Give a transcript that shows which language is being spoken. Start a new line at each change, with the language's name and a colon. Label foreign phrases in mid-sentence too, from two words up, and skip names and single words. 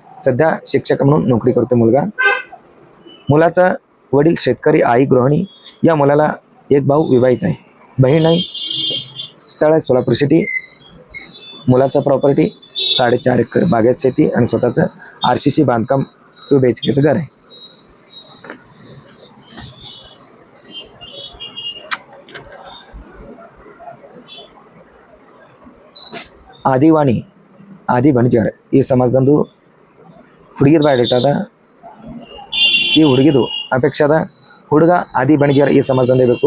Marathi: सध्या शिक्षक म्हणून नोकरी करतो मुलगा. मुलाचा वडील शेतकरी, आई गृहिणी. या मुलाला एक भाऊ विवाहित आहे, बहीण आहे. स्थळ आहे सोलापूर सिटी. मुलाचा प्रॉपर्टी 4.5 एकर बागेत शेती आणि स्वतःचं RCC बांधकाम 2 BHKचं घर आहे.
Kannada: ಆದಿವಾಣಿ ಆದಿ ಬಣಜಾರ್ ಈ ಸಮಾಜದಂದು ಹುಡುಗಿದ ಬಯೋಡೇಟಾ ಅದ. ಈ ಹುಡುಗಿದು ಅಪೇಕ್ಷೆ ಅದ ಹುಡುಗ ಆದಿ ಬಣಜಾರ್ ಈ ಸಮಾಜದಂದೇ ಬೇಕು.